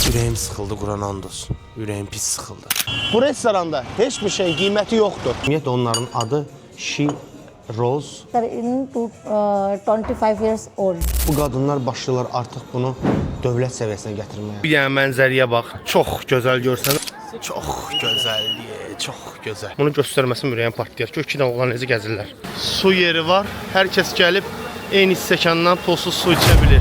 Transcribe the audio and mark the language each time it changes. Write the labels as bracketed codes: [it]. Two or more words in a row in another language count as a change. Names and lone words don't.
[az] Ürəyim sıxıldı, Quran and olsun. Ürəyim pis sıxıldı. Bu restoranda heç bir şeyin qiyməti yoxdur. Ümumiyyətlə onların adı She Rose. [en] They're in 25 years old. [az] Bu qadınlar başlayırlar artıq bunu dövlət səviyyəsinə gətirməyə. Bir dənə mənzərəyə bax. Çox gözəl görsən. Çox gözəlliyə, çox gözəl. Bunu göstərməsin ürəyim partlayır. Gör ki, oğlan necə gəzirlər. Su yeri var. Hər kəs gəlib eyni stəkandan pulsuz su içə bilir.